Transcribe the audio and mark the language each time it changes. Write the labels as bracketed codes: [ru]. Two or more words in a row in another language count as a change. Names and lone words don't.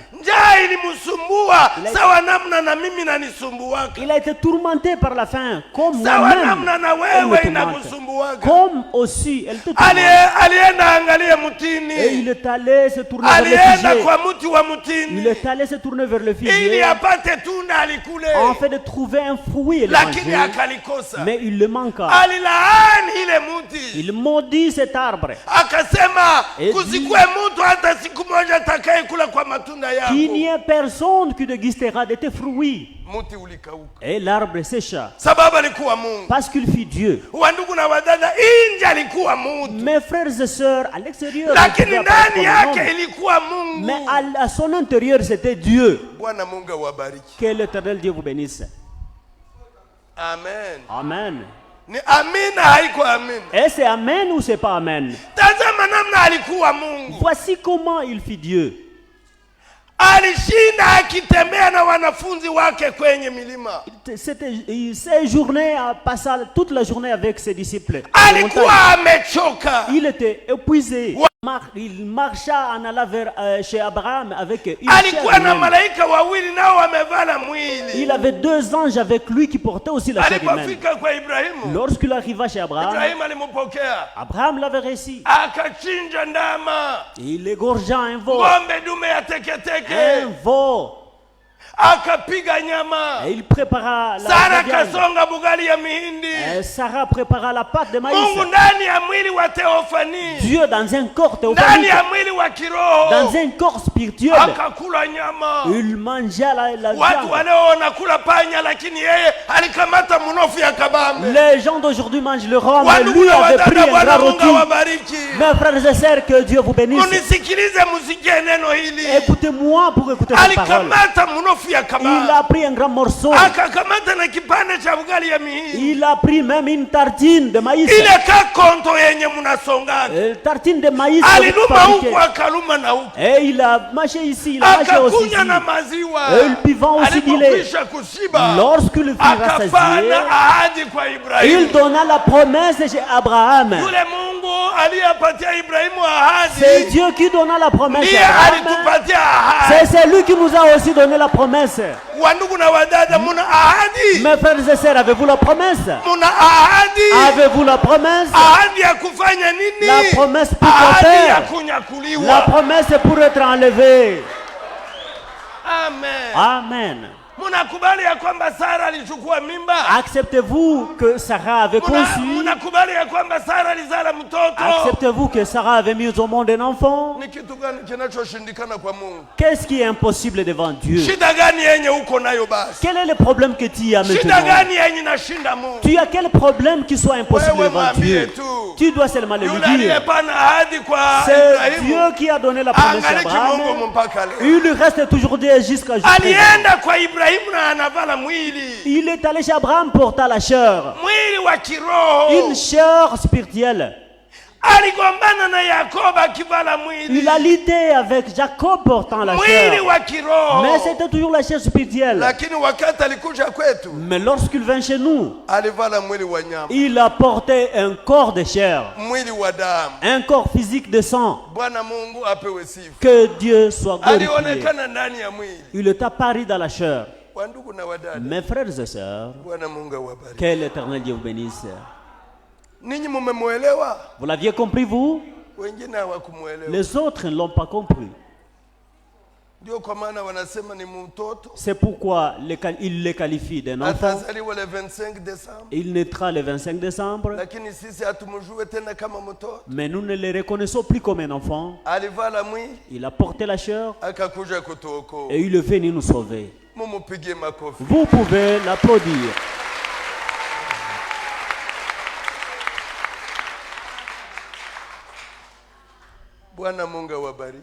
[sw] Njaa ilimsumbua [fr] Il a- [sw] sawa namna na mimi nanisumbuaka. [fr] Il a été tourmenté par la faim, comme [sw] Sawa [fr] moi-même. [sw] namna na [fr] Elle me [sw] wewe [fr] tourmente. [sw] inakusumbuaka. [fr] Comme aussi, elle te [sw] Ali- [fr] tourmente. [sw] Alienda angalia [fr] Et il [sw] mtini. [fr] est allé se tourner vers le [sw] Alienda [fr] figuier. [sw] kwa mti wa [fr] Il [sw] mtini [fr] est allé se tourner vers le [sw] ili [fr] figuier [sw] apate tunda alikule, [fr] en fait de trouver un fruit et le [sw] lakini [fr] manger. [sw] akalikosa. [fr] Mais il le manqua. [sw] Alilaani ile mti, [fr] Il maudit cet arbre. [sw] akasema [fr] Et [sw] kusikue mtu hata siku moja atakayekula kwa matunda [fr] Qu'il n'y [sw] yako. [fr] ait personne qui dégustera de tes fruits. [sw] Mti ulikauka [fr] Et l'arbre sécha. [sw] sababu alikuwa Mungu. [fr] Parce qu'il fit Dieu. [sw] Wandugu na wadada, nje alikuwa mtu, [fr] Mes frères et sœurs, à l'extérieur, il [sw] lakini [fr] pouvait apparaître [sw] ndani [fr] comme un [sw] yake [fr] homme. [sw] ilikuwa Mungu. [fr] Mais à son intérieur, c'était Dieu. [sw] Bwana Mungu awabariki. [fr] Que l'Éternel Dieu vous bénisse. [sw] Amen. [fr] Amen. [sw] Ni amina, haiko amina. [fr] Et c'est Amen ou c'est pas Amen? [sw] Tazama namna alikuwa Mungu. [fr] Voici comment il fit Dieu. [sw] Alishinda akitembea na wanafunzi wake kwenye milima. [fr] Il séjournait à passer toute la journée avec ses disciples. [sw] Alikuwa amechoka. [fr] Il était épuisé. Ouais. Il marcha en allant vers, chez Abraham avec une [sw] Alikuwa [fr] chair [sw] na [fr] humaine. [sw] malaika wawili nao wamevala mwili. [fr] Il avait 2 anges avec lui qui portaient aussi la chair humaine. [sw] Alipofika kwa Ibrahimu, [fr] Lorsqu'il arriva chez Abraham, [sw] Ibrahimu alimpokea, [fr] Abraham l'avait reçu. [sw] akachinja ndama, [fr] Il égorgea un veau, [sw] ng'ombe dume ya [fr] un [sw] teketeke, [fr] veau, [sw] akapiga nyama. [fr] et il prépara [sw] Sara [fr] la viande. [sw] kasonga bugali ya mihindi. [fr] Et Sarah prépara la pâte de maïs. [sw] Mungu ndani ya mwili wa Theophanie, [fr] Dieu dans un corps [sw] ndani [fr] théophanique, [sw] ya mwili wa kiroho, [fr] dans un corps spirituel, [sw] akakula nyama. [fr] il mangea la [sw] Watu [fr] viande. [sw] waleo wanakula panya, lakini yeye alikamata mnofu ya kabambe. [fr] Les gens d'aujourd'hui mangent le rhum, mais [sw] Wandugu [fr] lui [sw] na [fr] avait pris [sw] wadada, [fr] un [sw] Bwana [fr] grand [sw] Mungu [fr] rôti. [sw] awabariki. [fr] Mes frères et sœurs, que Dieu vous bénisse. [sw] Unisikilize, musikie neno hili. [fr] Écoutez-moi pour écouter cette parole. [sw] Alikamata mnofu ya [fr] Il [sw] kabambe, [fr] a pris un grand morceau. [sw] akakamata na kipande cha bugali ya mihindi. [fr] Il a pris même une tartine de maïs. [sw] Ile kakonto yenye mnasonga, [fr] Tartine de maïs. que vous [sw] aliluma [fr] fabriquez. [sw] huku akaluma na huku, [fr] Et il a mâché ici, il a mâché aussi ici. [sw] akakunya na maziwa. [fr] Et il buvant aussi du lait. [sw] Alipokwisha kushiba, [fr] Lorsqu'il fut rassasié, [sw] akafanya ahadi kwa [fr] il [sw] Ibrahimu. [fr] donna la promesse chez Abraham. [sw] Yule Mungu aliyepatia Ibrahimu [fr] C'est [sw] ahadi [fr] Dieu qui donna la promesse [sw] ndiye [fr] à Abraham. [sw] alitupatia [fr] C'est [sw] ahadi. [fr] celui qui nous a aussi donné la promesse. [sw] Wandugu na wadada, muna ahadi, [fr] Mes frères et sœurs, avez-vous la promesse? [sw] muna ahadi. [fr] Avez-vous la promesse? [sw] Ahadi ya kufanya nini? [fr] La promesse pour [sw] Ahadi ya [fr] faire. La [sw] kunyakuliwa. [fr] promesse est pour être enlevé. [sw] Amen. [fr] Amen. [sw] Munakubali ya kwamba Sara alichukua mimba? [fr] Acceptez-vous que Sarah avait conçu? [sw] Munakubali ya kwamba Sara alizala mtoto? [fr] Acceptez-vous que Sarah avait mis au monde un enfant? [sw] Ni kitu gani kinachoshindikana kwa Mungu? [fr] Qu'est-ce qui est impossible devant Dieu? [sw] Shida gani yenye uko nayo basi? [fr] Quel est le problème que tu as [sw] Shida [fr] maintenant? [sw] gani yenye nashinda Mungu? [fr] Tu as quel problème qui soit impossible [sw] Wewe [fr] devant [sw] mwambie [fr] Dieu? [sw] tu. [fr] Tu dois seulement le lui [sw] Yule [fr] dire. [sw] aliyepana ahadi kwa [fr] C'est [sw] Ibrahimu [fr] Dieu qui a donné la promesse à [sw] angaliki Mungu [fr] Abraham. [sw] mpaka leo. [fr] Il reste toujours Dieu jusqu'à aujourd'hui. [sw] Alienda kwa Ibrahimu na anavala mwili, [fr] Il est allé chez Abraham portant la chair, [sw] mwili wa kiroho. [fr] une chair spirituelle. [sw] aligombana na Yakobo akivala mwili. [fr] Il a lutté avec Jacob portant la [sw] Mwili [fr] chair. [sw] wa kiroho. [fr] Mais c'était toujours la chair spirituelle. [sw] Lakini wakati alikuja kwetu, [fr] Mais lorsqu'il vint chez nous, [sw] alivala mwili wa nyama. [fr] il a porté un corps de chair, [sw] Mwili wa damu. [fr] un corps physique de sang. [sw] Bwana Mungu apewe sifa. [fr] Que Dieu soit glorifié. [sw] Alionekana ndani ya mwili. [fr] Il est apparu dans la chair. [sw] Wandugu na wadada. [fr] Mes frères et sœurs, [sw] Bwana Mungu awabariki. [fr] que l'Éternel Dieu vous bénisse. [sw] Ninyi mumemuelewa? [fr] Vous l'aviez compris, vous? [sw] Wengine hawakumuelewa. [fr] Les autres ne l'ont pas compris. [sw] Ndio kwa maana wanasema ni mtoto. [fr] C'est pourquoi il les qualifie d'un enfant. [sw] Atazaliwa [fr] le 25 décembre. Il naîtra le 25 décembre. [sw] Lakini sisi hatumjue tena kama mtoto. [fr] Mais nous ne le reconnaissons plus comme un enfant. [sw] Alivala mwili. [fr] Il a porté la chair [sw] Akakuja kutuokoa. [fr] et il est venu nous sauver. [sw] Mumupigie makofi. [fr] Vous pouvez l'applaudir. [sw] Bwana Mungu awabariki.